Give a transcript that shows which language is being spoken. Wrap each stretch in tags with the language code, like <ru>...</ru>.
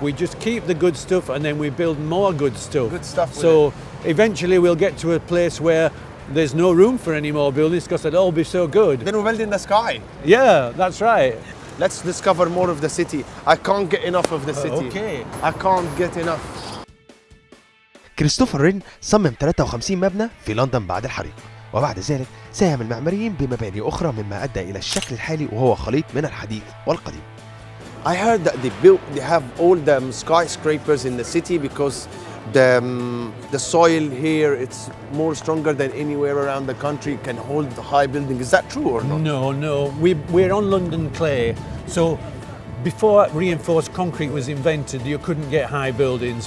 <en>We just keep the good stuff and then we build more good stuff. Good stuff. So eventually we'll get to a place where there's no room for any more buildings because they'll all be so good. Then we build in the sky. Yeah, that's right. Let's discover more of the city. I can't get enough of the city. Okay. I can't get enough.</en> <ar>كريستوفر رين صمم 53 مبنى في لندن بعد الحريق، وبعد ذلك ساهم المعماريين بمباني أخرى مما أدى إلى الشكل الحالي وهو خليط من الحديث والقديم.</ar> <en>I heard that they have all the skyscrapers in the city because the soil here it's more stronger than anywhere around the country, can hold high buildings. Is that true or not? No. We're on London clay. So before reinforced concrete was invented, you couldn't get high buildings.</en>